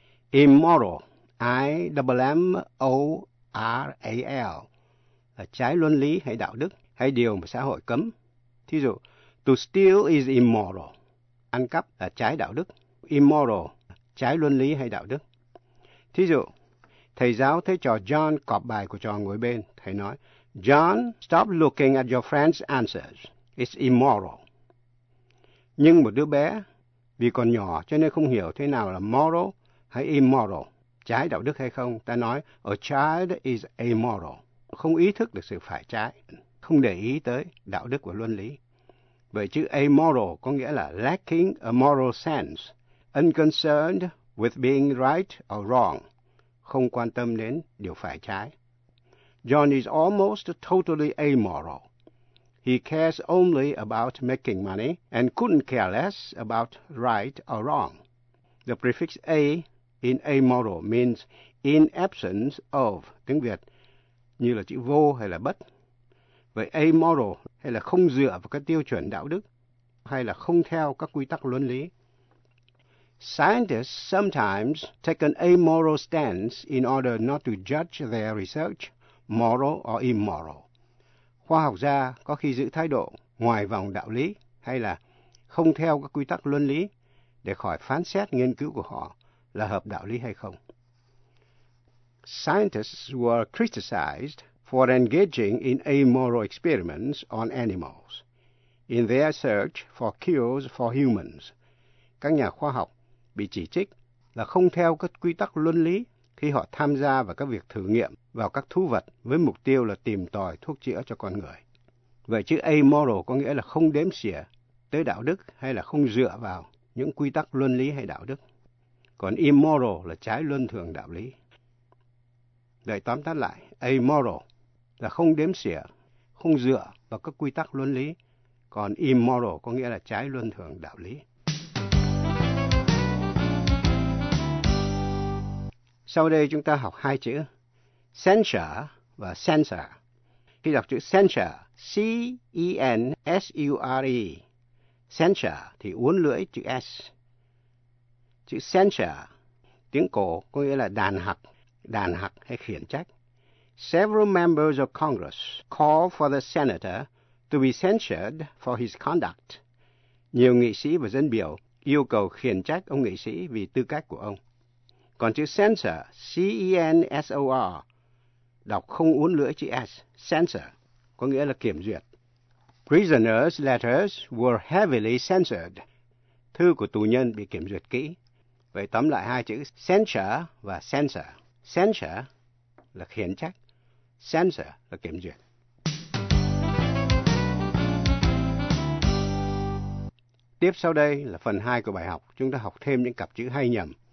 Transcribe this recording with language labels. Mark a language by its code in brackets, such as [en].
[vi] Immoral, I-M-M-O-R-A-L, là trái luân lý hay đạo đức hay điều mà xã hội cấm. Thí dụ, [en] to steal is immoral, [vi] ăn cắp là trái đạo đức. Immoral, trái luân lý hay đạo đức. Thí dụ, thầy giáo thấy trò John cọp bài của trò ngồi bên. Thầy nói, [en] John, stop looking at your friend's answers. It's immoral. [vi] Nhưng một đứa bé, vì còn nhỏ cho nên không hiểu thế nào là moral hay immoral, trái đạo đức hay không, ta nói [en] a child is amoral, [vi] không ý thức được sự phải trái, không để ý tới đạo đức và luân lý. Vậy chữ amoral có nghĩa là [en] lacking a moral sense, unconcerned with being right or wrong, [vi] không quan tâm đến điều phải trái. [en] John is almost totally amoral. He cares only about making money and couldn't care less about right or wrong. The prefix A in amoral means in absence of, [vi] tiếng Việt, như là chữ vô hay là bất. Vậy amoral hay là không dựa vào các tiêu chuẩn đạo đức hay là không theo các quy tắc luân lý. [en] Scientists sometimes take an amoral stance in order not to judge their research moral or immoral. [vi] Khoa học gia có khi giữ thái độ ngoài vòng đạo lý hay là không theo các quy tắc luân lý để khỏi phán xét nghiên cứu của họ là hợp đạo lý hay không. [en] Scientists were criticized for engaging in amoral experiments on animals in their search for cures for humans. [vi] Các nhà khoa học bị chỉ trích là không theo các quy tắc luân lý khi họ tham gia vào các việc thử nghiệm vào các thú vật với mục tiêu là tìm tòi thuốc chữa cho con người. Vậy chữ amoral có nghĩa là không đếm xỉa tới đạo đức hay là không dựa vào những quy tắc luân lý hay đạo đức. Còn immoral là trái luân thường đạo lý. Để tóm tắt lại, amoral là không đếm xỉa, không dựa vào các quy tắc luân lý. Còn immoral có nghĩa là trái luân thường đạo lý. Sau đây chúng ta học hai chữ censure và censor. Khi đọc chữ censure, C-E-N-S-U-R-E, censure thì uốn lưỡi chữ S. Chữ censure, tiếng cổ có nghĩa là đàn hặc hay khiển trách. [en] Several members of Congress call for the senator to be censured for his conduct. [vi] Nhiều nghị sĩ và dân biểu yêu cầu khiển trách ông nghị sĩ vì tư cách của ông. Còn chữ censor, C-E-N-S-O-R, đọc không uốn lưỡi chữ S, censor, có nghĩa là kiểm duyệt. [en] Prisoners' letters were heavily censored. [vi] Thư của tù nhân bị kiểm duyệt kỹ. Vậy tóm lại hai chữ censure và censor. Censure là khiển trách, censor là kiểm duyệt. Tiếp sau đây là phần 2 của bài học, chúng ta học thêm những cặp chữ hay nhầm.